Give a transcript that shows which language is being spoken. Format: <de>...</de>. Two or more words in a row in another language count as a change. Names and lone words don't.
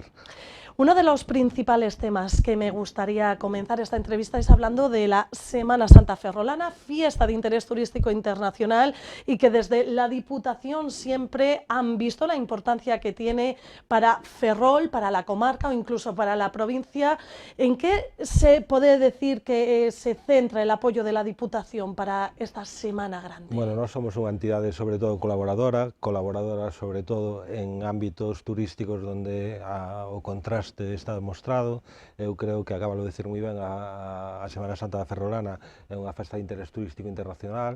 <es>Uno de los principales temas que me gustaría comenzar esta entrevista es hablando de la Semana Santa ferrolana, fiesta de interés turístico internacional, y que desde la Diputación siempre han visto la importancia que tiene para Ferrol, para la comarca o incluso para la provincia. ¿En qué se puede decir que se centra el apoyo de la Diputación para esta Semana Grande?</es> <gl>Bueno, nós somos unha entidade sobre todo colaboradora sobre todo en ámbitos turísticos onde o contraste está demostrado. Eu creo que acaba de decir moi ben, a Semana Santa da Ferrolana é unha festa de interés turístico internacional.</gl>